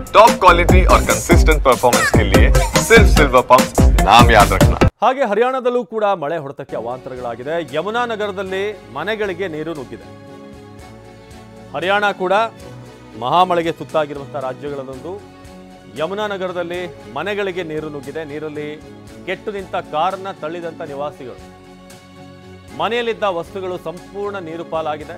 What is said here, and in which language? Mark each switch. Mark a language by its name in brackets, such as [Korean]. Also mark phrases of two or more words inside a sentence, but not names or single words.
[English] top quality [Hindi] और [English] consistent performance [Hindi] के लिए सिर्फ सिल्वर पंप नाम याद रखना। [Kannada] ಹಾಗೆ ಹರಿಯಾಣದಲ್ಲೂ ಕೂಡ ಮಳೆ ಹೊಡೆತಕ್ಕೆ ಅವಾಂತರಗಳಾಗಿದೆ. ಯಮುನಾ ನಗರದಲ್ಲಿ ಮನೆಗಳಿಗೆ ನೀರು ನುಗ್ಗಿದೆ. ಹರಿಯಾಣ ಕೂಡ ಮಹಾಮಳೆಗೆ ತುತ್ತಾಗಿರುವಂತಹ ರಾಜ್ಯಗಳಲ್ಲೊಂದು. ಯಮುನಾ ನಗರದಲ್ಲಿ ಮನೆಗಳಿಗೆ ನೀರು ನುಗ್ಗಿದೆ. ನೀರಲ್ಲಿ ಕೆಟ್ಟು ನಿಂತ ಕಾರನ್ನ ತಳ್ಳಿದಂತ ನಿವಾಸಿಗಳು, ಮನೆಯಲ್ಲಿದ್ದ ವಸ್ತುಗಳು ಸಂಪೂರ್ಣ ನೀರು ಪಾಲಾಗಿದೆ.